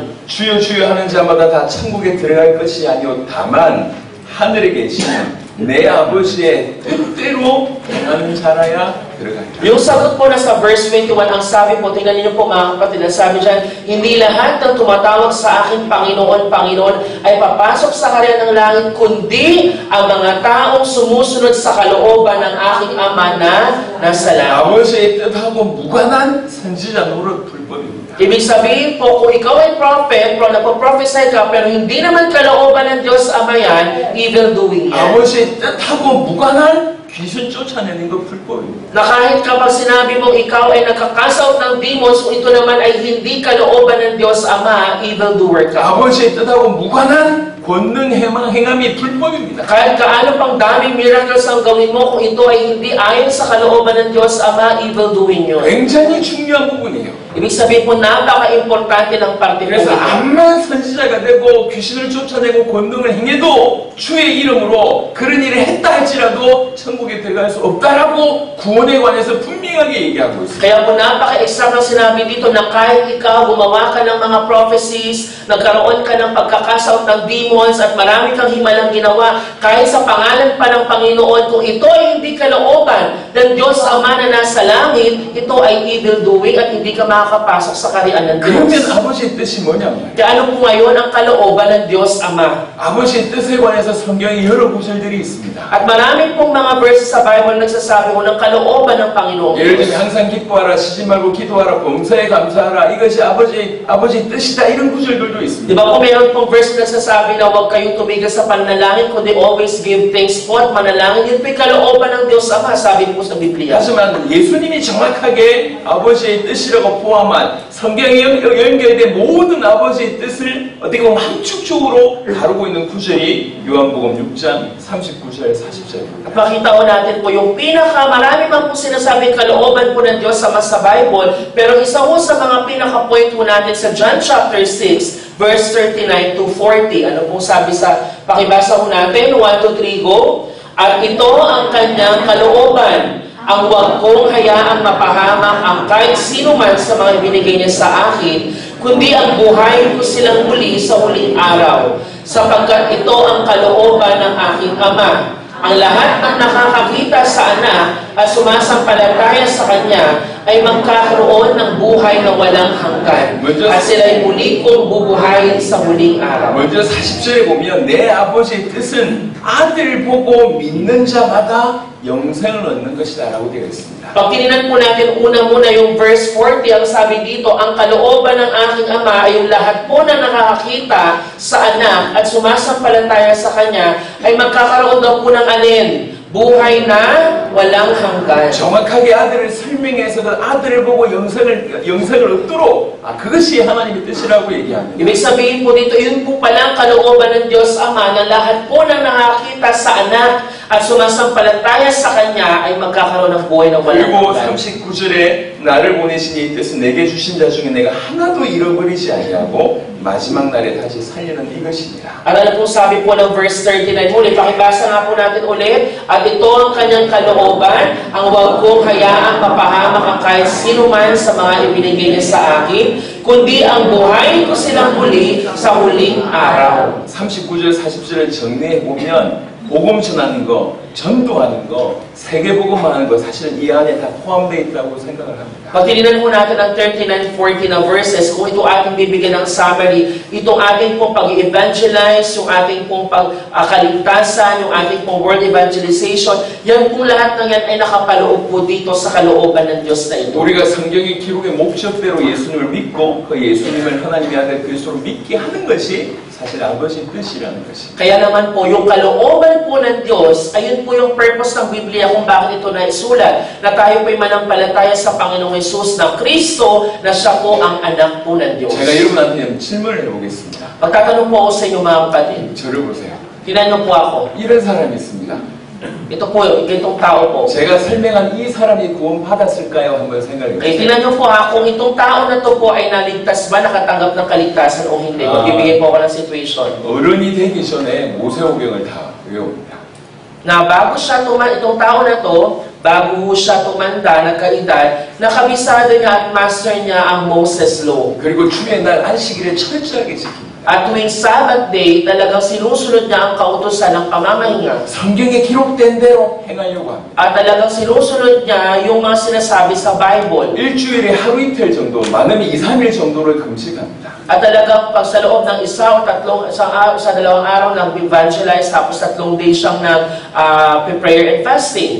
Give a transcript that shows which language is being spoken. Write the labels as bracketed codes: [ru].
[ko] 주여 주여 하는 자마다 다 천국에 들어갈 것이 아니오 다만 하늘에 계시는 내 아버지의 뜻대로 행하는 자라야 들어간다. [tl] Yung sagot po na sa verse 21, ang sabi po, tingnan niyo po mga kapatid, ang sabi dyan, hindi lahat ng tumatawag sa akin Panginoon, Panginoon, ay papasok sa karya ng langit, kundi ang mga taong sumusunod sa kalooban ng aking Ama na nasa langit. [ko] 아버지의 뜻하고 무관한 선지자 노릇 불법입니다. [tl] Ibig sabihin po, kung ikaw ay prophet, nagpo-prophesy ka, pero hindi naman kalooban ng Diyos Ama yan, evil doing yan. [ko] 아버지의 뜻하고 무관한 귀신 쫓아내는 거 불법입니다. [tl] Na kahit kapag sinabi mong ikaw ay nakakast out ng demons, kung ito naman ay hindi kalooban ng Diyos Ama, evildoer ka. [ko] 아버지의 뜻하고 무관한 권능 행함이 불법입니다. [tl] Kahit kaano pang daming miracles ang gawin mo, kung ito ay hindi ayon sa kalooban ng Diyos Ama, evil doing yun. [ko] 굉장히 중요한 부분이에요. [tl] Ibig sabihin po, napaka-importante ng parte po [ko] 그래서 [tl] ito. [ko] 암만 선지자가 되고 귀신을 쫓아내고 권능을 행해도 주의 이름으로 그런 일을 했다 할지라도 천국에 들어갈 수 없다라고 구원에 관해서 분명하게 얘기하고 있습니다. [tl] Kaya po napaka-exact ng sinabi dito na kahit ikaw gumawa ka ng mga prophecies, nagkaroon ka ng pagkakasaut ng demons at marami kang himalang ginawa, kahit sa pangalan pa ng Panginoon, kung ito ay hindi kalooban ng Diyos Ama na nasa langit, ito ay evil doing at hindi ka makakapasok sa kaharian ng [ko] 그러면 [tl] Diyos. [ko] 아버지의 뜻이 뭐냐면 [tl] Kaya ano po ngayon ang kalooban ng Diyos Ama? [ko] 아버지의 뜻에 관해서 성경에 여러 구절들이 있습니다. [tl] At marami pong mga verses sa Bible nagsasabi ko ng kalooban ng Panginoon. [ko] 예를 들면 항상 기뻐하라, 쉬지 말고 기도하라, 범사에 감사하라, 이것이 아버지의 뜻이다, 이런 구절들도 있습니다. [tl] Di ba po meron pong verse na nagsasabi na huwag kayong tumigil sa panalangin, kundi [en] always give thanks [tl] po at manalangin. Yun po'y kalooban ng Diyos Ama, sabi po sa Biblia. [ko] 하지만 예수님이 정확하게 아버지의 뜻이라고 포함한 성경에 연결된 모든 아버지의 뜻을 어떻게 보면 함축적으로 다루고 있는 구절이 요한복음 6장 39절 40절입니다. [tl] Makita ko natin po yung marami man po sinasabing kalooban po ng Diyos Ama sa Bible, pero isa po sa mga pinaka-point po natin sa John chapter 6, verse 39 to 40. Ano pong sabi sa, pakibasa po natin, 1, 2, 3, go. At ito ang kanyang kalooban, ang huwag kong hayaang mapahamak ang kahit sino man sa mga binigay niya sa akin, kundi ang buhay ko silang muli sa huling araw, sapagkat ito ang kalooban ng aking Ama. Ang lahat ng nakakakita sa anak at sumasampalataya sa kanya ay magkakaroon ng buhay na walang hanggan. At sila'y muli kong bubuhayin sa huling araw. [ko] 먼저 40절에 보면 내 아버지의 뜻은 아들을 보고 믿는 자마다 영생을 얻는 것이다 라고 되어 있습니다. [tl] Pag tininan po natin muna yung verse 40, ang sabi dito, ang kalooban ng aking Ama ay yung lahat po na nakakakita sa anak at sumasampalataya sa kanya ay magkakaroon daw po ng alin? buhay na walang hanggan. [ko] 정확하게 아들을 설명해서 그 아들을 보고 영생을 얻도록 그것이 하나님의 뜻이라고 얘기합니다. [tl] Ibig sabihin po dito, yun po palang kalooban ng Diyos Ama na lahat po na nakakita sa anak at sumasampalataya sa Kanya ay magkakaroon ng buhay na walang [ko] 그리고 [tl] hanggan. [ko] 39절에 나를 보내신 이 뜻은 내게 주신 자 중에 내가 하나도 잃어버리지 아니하고 마지막 날에 다시 살리는 이것입니다. [tl] At ano po sabi po ng verse 39 ulit, pakibasa nga po natin ulit, at ito ang kanyang kalooban, ang huwag kong hayaang mapahamak ang kahit sino man sa mga ibinigay niya sa akin, kundi ang buhay ko silang muli sa huling araw. [ko] 39절, 40절을 정리해 보면 복음 전하는 거, 전도하는 거, 세계복음하는 거 사실은 이 안에 다 포함되어 있다고 생각을 합니다. [tl] Pag tininan po natin ang 39-40 na verses, kung ito ating bibigyan ng summary, itong ating pong pag-evangelize, yung ating pong pagkaligtasan, yung ating pong world evangelization, yan po lahat ng yan ay nakapaloob po dito sa kalooban ng Diyos na ito. [ko] 우리가 성경의 기록의 목적대로 예수님을 믿고 그 예수님을 하나님의 아들 그리스도로 믿게 하는 것이 사실 아버지의 뜻이라는 것입니다. [tl] Kaya naman po, yung kalooban po ng Diyos, ayun po yung purpose ng Biblia kung bakit ito naisulat, na tayo po'y manampalataya sa Panginoong Hesus na Kristo, na siya po ang anak po ng Diyos. [ko] 제가 여러분한테 질문을 해보겠습니다. [tl] Pagtatanong po ako sa inyo mga kapatid, [ko] 저를 보세요. [tl] tinanong po ako, [ko] 이런 사람이 있습니다. [tl] ito po, itong tao po. [ko] 제가 설명한 이 사람이 구원받았을까요? 한번 생각해 Okay, 보세요. [tl] tinanong po ha, kung itong tao na to po ay naligtas ba, nakatanggap ng kaligtasan o hindi. Magbibigay po ako ng situation. [ko] 어른이 되기 전에 모세오경을 다 외웁니다. [tl] Na bago siya itong tao na to, bago siya tumanda, nagkaedad, nakabisado niya at master niya ang Moses Law. [ko] 그리고 주의 날 안식일에 철저하게 지킵니다. [tl] At tuwing Sabbath day, talagang sinusunod niya ang kautusan ng pamamahinga. [ko] 성경에 기록된 대로 행하려고 합니다. [tl] At talagang sinusunod niya yung mga sinasabi sa Bible. [ko] 일주일에 하루 이틀 정도, 많으면 2, 3일 정도를 금식합니다. [tl] At talagang pag sa loob ng isa o sa dalawang araw nag-evangelize, tapos 3 days siyang [en] prayer and fasting.